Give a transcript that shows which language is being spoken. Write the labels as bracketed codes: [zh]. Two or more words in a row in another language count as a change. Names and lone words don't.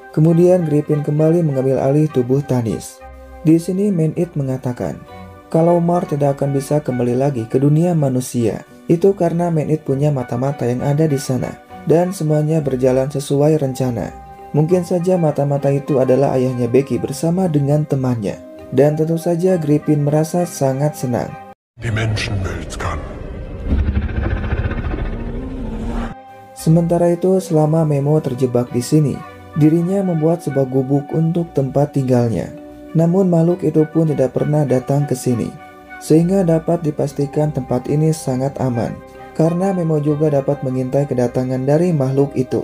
[id] Kemudian Griffin kembali mengambil alih tubuh Tanis. Di sini Man-It mengatakan kalau Mark tidak akan bisa kembali lagi ke dunia manusia. Itu karena Man-It punya mata-mata yang ada di sana dan semuanya berjalan sesuai rencana. Mungkin saja mata-mata itu adalah ayahnya Becky bersama dengan temannya. Dan tentu saja Griffin merasa sangat senang. [de] Die Menschenwelt kann [id] Sementara itu, selama Memo terjebak di sini, dirinya membuat sebuah gubuk untuk tempat tinggalnya. Namun makhluk itu pun tidak pernah datang ke sini, sehingga dapat dipastikan tempat ini sangat aman, karena Memo juga dapat mengintai kedatangan dari makhluk itu.